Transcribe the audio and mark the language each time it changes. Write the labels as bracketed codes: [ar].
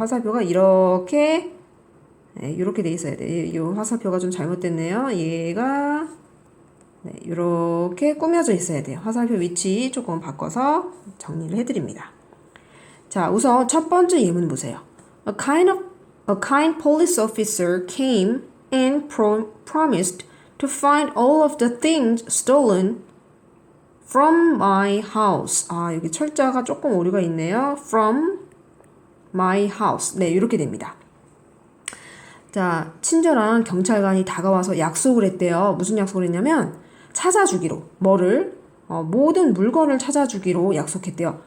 [ko] 화살표가 이렇게 이렇게 돼 있어야 돼요. 이 화살표가 좀 잘못됐네요. 얘가 이렇게 꾸며져 있어야 돼요. 화살표 위치 조금 바꿔서 정리를 해드립니다. 자, 우선 첫 번째 예문 보세요. [en] A kind police officer came and promised to find all of the things stolen from my house. [ko] 아, 여기 철자가 조금 오류가 있네요. [en] From my house. [ko] 네, 이렇게 됩니다. 자, 친절한 경찰관이 다가와서 약속을 했대요. 무슨 약속을 했냐면 찾아주기로 모든 물건을 찾아주기로 약속했대요.